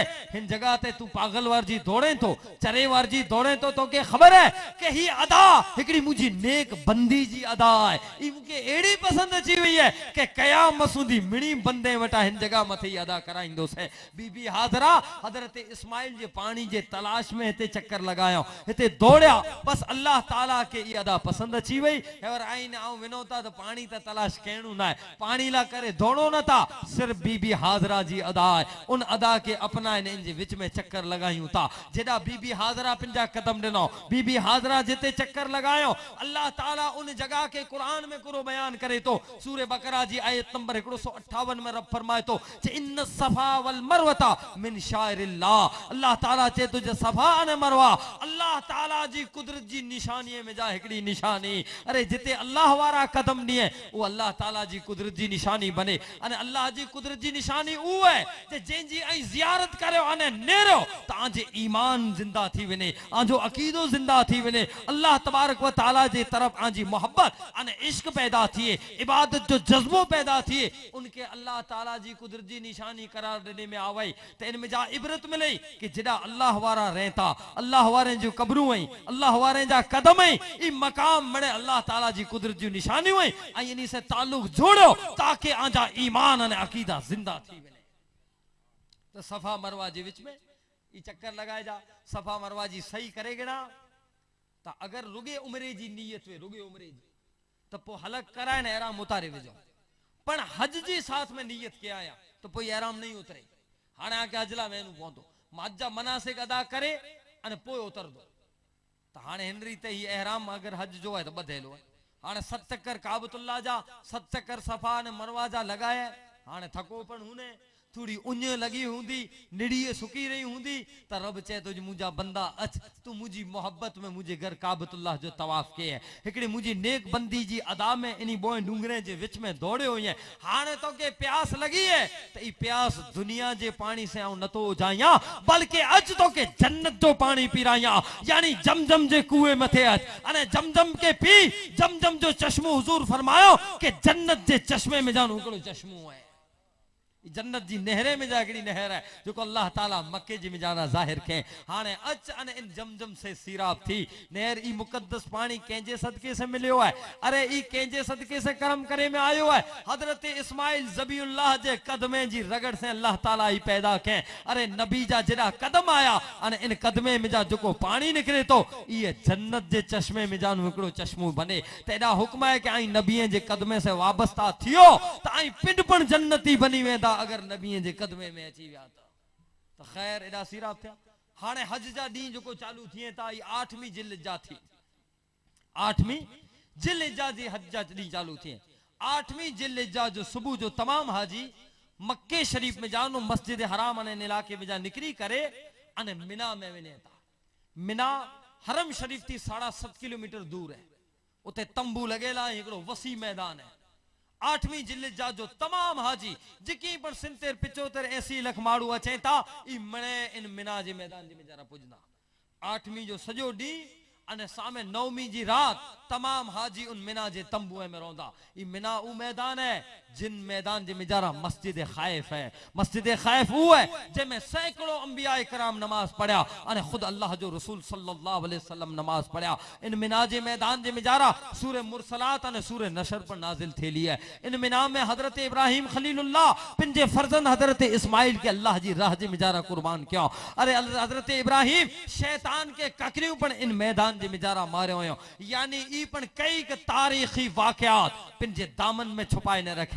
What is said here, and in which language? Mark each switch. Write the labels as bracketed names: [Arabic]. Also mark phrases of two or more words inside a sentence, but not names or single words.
[Kachhi] हिन जगह ते तू पागल वार जी दौड़े तो, चरे वार जी दौड़े तो के खबर है कि ही अदा हिकड़ी मुझी नेक बंदी जी अदा है। ई मुके एड़ी पसंद अची वई है कि कयाम मसूदी मिणी बंदे वटा हिन जगह मथे अदा कराइंदो से। बीबी हाजरा हजरत इस्माइल जे पानी जे तलाश में हिते चक्कर लगायो, हिते दौड़या, बस अल्लाह ताला के ई अदा पसंद अची वई। और आईन आऊं विनो ता तो पानी ता तलाश कहणू ना है, पानी ला करे दौड़ो न था, सिर्फ बीबी हाजरा जी अदा है। उन अदा के अपनाइन इन जे विच में चक्कर लगायूं था। जेड़ा बीबी हाजरा पिंजा कदम दिनो, बीबी हाजरा जिते चक्कर लगायो, अल्लाह ताला उन जगह के कुरान में कुरो बयान करे तो। सूरे बकरा जी आयत नंबर 158 में रब फरमाए तो [Arabic] إِنَّ الصَّفَا وَالْمَرْوَةَ مِنْ شَعَائِرِ اللَّهِ. [Kachhi] अल्लाह ताला चे तुझे सफा ने मरवा अल्लाह ताला जी कुदरत जी निशानी में जा हिकड़ी निशानी। अरे जिते अल्लाह वारा कदम दिए वो अल्लाह ताला जी कुदरत जी निशानी बने। अने अल्लाह जी कुदरत जी निशानी ऊ है जे जंजी आई जियारत करो अने नेरो ताजे ईमान जिंदा थी वने, आजो अकीदो जिंदा थी वने, अल्लाह तबारक व तआला जे तरफ आजी मोहब्बत अने इश्क पैदा थिए, इबादत जो जज्बो पैदा थिए, उनके अल्लाह ताला जी कुदरत जी निशानी करार देने में आवई। तो इनमें जा इबरत मिले कि जिड़ा अल्लाह वारा रहता, अल्लाह वारे जो कब्रूं आई, अल्लाह वारे जा कदम आई, ई मकाम मणे अल्लाह ताला जी कुदरत जी निशानी हुई। आई इनी से ताल्लुक जोड़ो ताकि आजा ईमान अने अकीदा जिंदा थी वने। तो सफा मरवा जे विच में ई चक्कर लगाए जा, सफा मरवा जी सही करे गिना ता अगर रुगे उमरे जी नीयत वे, रुगे उमरे जी तो पो हलक कराए ने एहराम उतारे विजो। पण हज जी साथ में नीयत के आया तो पोई एहराम नहीं उतरे। हाने आके हजला में नु पहुंचो माजा मनासिक अदा करे अने पोई उतर दो। तो हाने हिनरी ते ही एहराम अगर हज जो है तो बधेलो है। हाने 7 चक्कर काबतुल्लाह जा, 7 चक्कर सफा ने मरवा जा लगाए। हाने थको पण हुने थोड़ी उञ लगी हुंदी, निड़िए सुकी रही हुंदी त रब चे तुझ मुझा बंदा अच तू मुझी मोहब्बत में मुझे घर काबतुल्लाह जो तवाफ के है। हिकड़ी मुझी नेक बंदी जी अदा में इनी बोए डूंगरे जे विच में दौड़े हुई है। हाने तो के प्यास लगी है तो ई प्यास दुनिया जे पानी से आऊं नतो जाया बल्कि अज तो के जन्नत जो पानी पीराया, यानी जमजम जे कुएं मथे अच अने जमजम के पी, जमजम जो चश्मो हुजूर फरमायो कि जन्नत जे चश्मे में जानो हिकड़ो चश्मो है। जन्नत जी नहरे में जागड़ी नहर है जो को अल्लाह ताला मक्के जी में जाना जाहिर के। हाने अच अने इन जमजम से सीराब थी नहर। ई मुकद्दस पानी केंजे सदके से मिलियो है। अरे ई केंजे सदके से करम करे में आयो है। हजरत इस्माइल ज़बीउल्लाह जे कदमे जी रगड़ से अल्लाह ताला ही पैदा के। अरे नबी जा जेड़ा कदम आया अने इन कदमे में जा जो पानी निकले तो ये जन्नत जे चश्मे में जान हिकड़ो चश्मो बने। तेड़ा हुक्म है कि आई नबीए जे कदमे से वाबस्ता थियो त आई पिंड पण जन्नती बनी वेंदा अगर नबीए जे कदमे में अची विया तो। खैर एडा सीरा थिया। हाने हज जा डी जो चालू थिए ता 8वीं जिलहिज्जा थी, 8वीं जिलहिज्जा जी हज जा डी चालू थिए। 8वीं जिलहिज्जा जो सुबह जो तमाम हाजी मक्के शरीफ में जानो मस्जिद हराम अने इलाके में जा निकरी करे अने मिना में वने ता। मिना हरम शरीफ थी 7.5 किलोमीटर दूर है। उते तंबू लगेला हिकड़ो वसी मैदान है। 8वीं जिलहिज्जा जो तमाम हाजी जिकी पर 70 75 80 लख माड़ू अचे ता ई मणे इन मिना जे मैदान जे में जरा पुजना। 8वीं जो सजो डी अने सामे 9वीं जी रात तमाम हाजी उन मिना जे तंबुए में रोंदा। ई मिना ऊ मैदान है जिन मैदान जे मिजारा मस्जिद खाइफ है। मस्जिद खाइफ ऊ है जेमें सैकड़ों अंबिया कराम नमाज पढ़या अने खुद अल्लाह जो रसूल [Arabic] صَلَّى اللَّهُ عَلَيْهِ وَسَلَّمَ [Kachhi] नमाज पढ़या। इन मिना जे मैदान जे मिजारा सूरह मुरसलात अने सूरह नशर पर नाजिल थेली है। इन मिना में हजरत इब्राहिम खलीलुल्लाह पिंजे फर्जंद हजरत इस्माइल के अल्लाह जी राह जे मिजारा कुर्बान किया। अरे हजरत इब्राहिम शैतान के ककरियों पर इन मैदान जे मिजारा मारे हो, यानी ई पण कई तारीखी वाकयात पिंजे दामन में छुपाए न रखे।